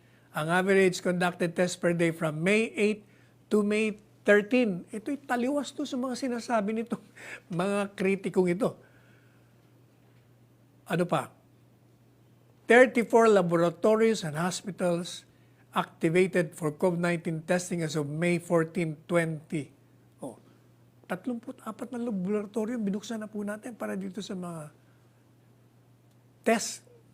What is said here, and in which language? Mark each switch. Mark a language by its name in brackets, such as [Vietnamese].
[English] Ang average conducted test per day from May 8 to May 13. [Filipino] Ito'y taliwas to sa mga sinasabi nito, mga kritikong ito. Ano pa? [English] 34 laboratories and hospitals activated for COVID-19 testing as of May 14, 20. [Filipino] 34 na laboratorium binuksan na po natin para dito sa mga test.